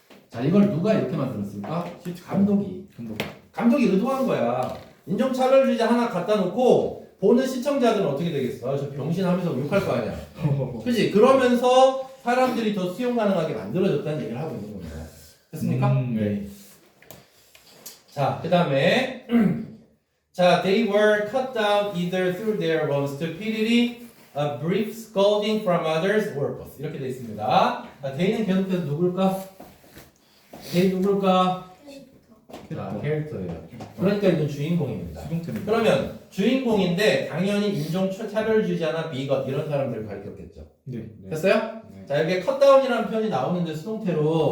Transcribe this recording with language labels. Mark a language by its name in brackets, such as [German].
[Korean] 자, 이걸 누가 이렇게 만들었을까? 감독이 의도한 거야. 인종차별주의자 하나 갖다 놓고 보는 시청자들은 어떻게 되겠어? 저 병신 하면서 욕할 거 아니야. 그치? 그러면서 사람들이 더 수용 가능하게 만들어졌다는 얘기를 하고 있는 겁니다. 됐습니까? 네. [English] 자, 그 다음에 자, they were cut down either through their own stupidity, a brief scolding from others, or both. [Korean] 이렇게 되어 있습니다. 자, they는 계속해서 누굴까? they 누굴까? 자, 캐릭터예요. 그러니까 이건 주인공입니다. 수동태입니다. 그러면 주인공인데 당연히 인종차별주의자나 비건 이런 사람들을 가리켰겠죠. 네. 됐어요? 자, 여기에 컷다운이라는 표현이 나오는데 수동태로